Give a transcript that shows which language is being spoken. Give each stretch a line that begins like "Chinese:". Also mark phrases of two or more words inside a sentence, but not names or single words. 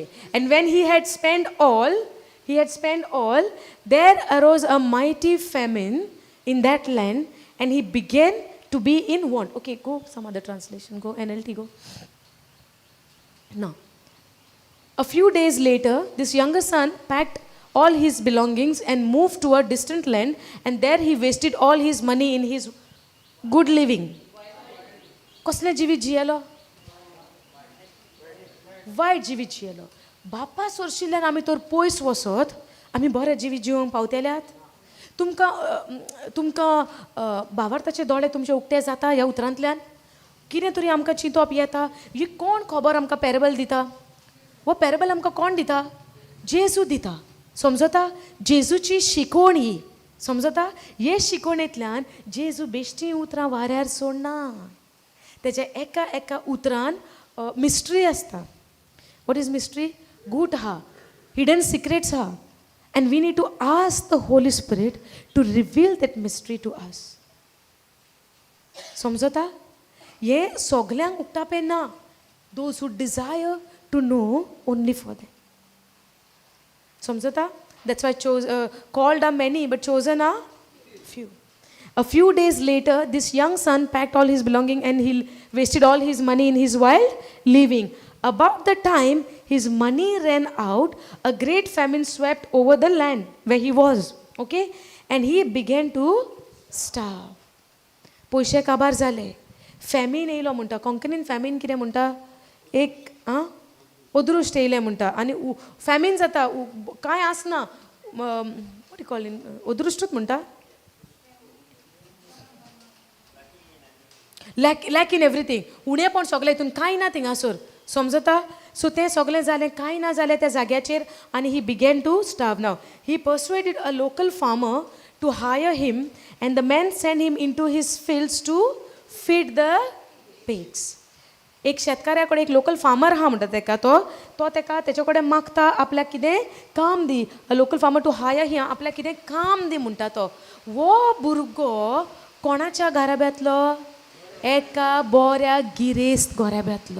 English: And when he had spent all, there arose a mighty famine in that land and he began to be in want. Okay, go some other translation. Go NLT, go. Now, a few days later, this younger son packed all his belongings and moved to a distant land, and there he wasted all his money in his good living.
Konkani: कसले जिवीत जियेलो? वायट जिवीत जियेलो. बापा सोरशिल्ल्यान आमी तर पयस वसत आमी बरें जिवीत जिवंक पावतेल्यात. तुमकां भावार्थाचे दोळे तुमचे उक्ते जाता ह्या उतरांतल्यान? कितें तरी आमकां चिंतप येता? ही कोण खबर आमकां पॅरेबल दिता? वो पॅरेबल आमकां कोण दिता? जेजू दिता. समजता? जेजूची शिकवण ही. समजता? हे शिकवणेंतल्यान जेजू बेश्टी उतरां वाऱ्यार सोडना. तेच्या एका एका उतरान मिस्ट्री आसता.
English: What is mystery?
Konkani: गूट आहा,
English: hidden secrets
Konkani: आहा.
English: And we need to ask the Holy Spirit to reveal that mystery to us.
Konkani: समजता? हे सगल्यांक उक्तापें ना.
English: Those who desire to know only for them.
Konkani: समजता?
English: That's why called are many but chosen are few. A few days later, this young son packed all his belongings and he wasted all his money in his wild living. About the time his money ran out, a great famine swept over the land where he was. Okay? And he began to starve.
Konkani: पयशे काबार जाले. फॅमिन येयलो म्हणटा. कोंकणीन फॅमिन कितें म्हणटा? एक ओदृश्ट येयलें म्हणटा. आनी फॅमिन जाता, कांय आसना.
English: what call in
Konkani: ओदृश्टूच म्हणटा.
English: lack in everything.
Konkani: उणेपण सगळें हितून कांय ना थिंगासोर. समजता? सो तें सगळें जालें, कांय ना जालें त्या जाग्याचेर.
English: आनी he began to starve. Now he persuaded a local farmer to hire him and the man send him in to his fields to feed the pigs.
Konkani: एक शेतकाऱ्या कडेन एक
English: local farmer
Konkani: आहा म्हणटा तेका. तो तेका तेचे कडेन मागता आपल्याक कितें काम दी.
English: a local farmer to hire him,
Konkani: आपल्याक कितें काम दी म्हणटा तो. वो भुरगो कोणाच्या घराब्यांतलो? एका बऱ्या गिरेस्त घराब्यांतलो.